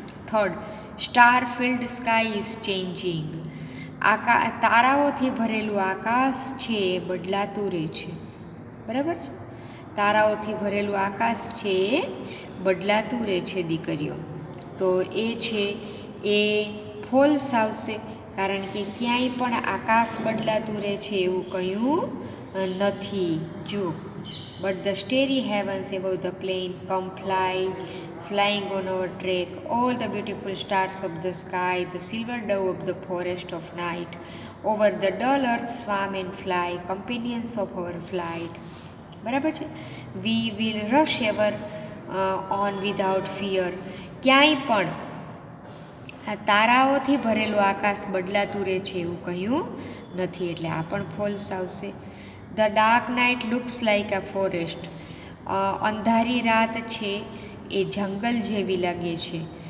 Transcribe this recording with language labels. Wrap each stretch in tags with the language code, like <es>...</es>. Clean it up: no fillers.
<en>third, star field sky is changing,</en> <gu>તારાઓથી ભરેલું આકાશ છે એ બદલાતું રહે છે. બરાબર છે? તારાઓથી ભરેલું આકાશ છે એ બદલાતું રહે છે દીકરીઓ. તો એ છે એ ફોલ્સ આવશે, કારણ કે ક્યાંય પણ આકાશ બદલાતું રહે છે એવું કહ્યું નથી.</gu> <en>જો but the starry heavens above the plane come flying on our track, all the beautiful stars of the sky, the silver dove of the forest of night, over the dull earth swam and fly, companions of our flight.</en> <gu>બરાબર છે?</gu> <en>We will rush ever on without fear,</en> <gu>ક્યાંય પણ આ તારાઓથી ભરેલું આકાશ બદલાતું રહે છે એવું કહ્યું નથી, એટલે આ પણ ફોલ્સ આવશે.</gu> <en>the dark night looks like a forest,</en> <gu>અંધારી રાત છે એ જંગલ જેવી લાગે છે.</gu>